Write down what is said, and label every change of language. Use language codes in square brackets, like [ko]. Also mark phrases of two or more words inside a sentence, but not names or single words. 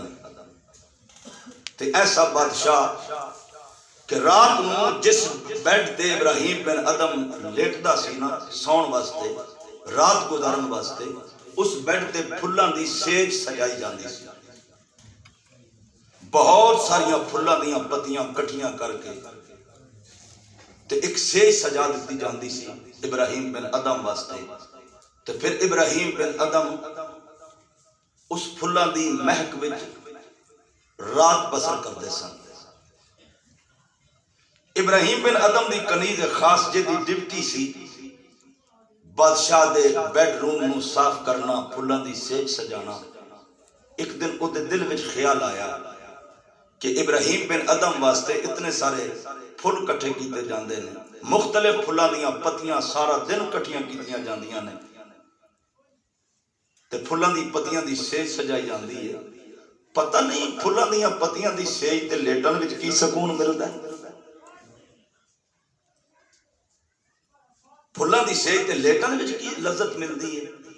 [pa] تے ایسا بادشاہ کہ رات نو جس بیڈ تے ابراہیم بن ادم لیٹدا سی نا سون واسطے، رات گزارن واسطے، اس بیڈ تے پھلاں دی سیج سجائی جاندی سی، بہت ساریاں پھلاں دیاں پتیاں کٹیاں کر کے تے ایک سیج سجا دیتی جاندی سی ابراہیم بن ادم واسطے۔ تے پھر ابراہیم بن ادم اس پھلاں دی مہک وچ رات بسر کرتے سن۔ ابراہیم بن ادم دی کنیز خاص جدی ڈیوٹی سی بادشاہ دے [en] bed room [pa] نو صاف کرنا، پھلاں دی سیج سجانا۔ ایک دن او دے دل وچ خیال آیا کہ ابراہیم بن ادم واسطے اتنے سارے پھل کٹھے کیتے جاندے نے، مختلف پھلاں دیاں پتیاں سارا دن کٹھیاں کیتیاں جاندیاں نے، تے پھلاں دی پتیاں دی سیج سجائی جاندی ہے۔ پتہ نہیں پھلاں دیاں پتیاں دی سیج تے لیٹن وچ کی سکون ملدا ہے، پھلاں دی سیج تے لیٹن وچ کی لذت ملدی ہے۔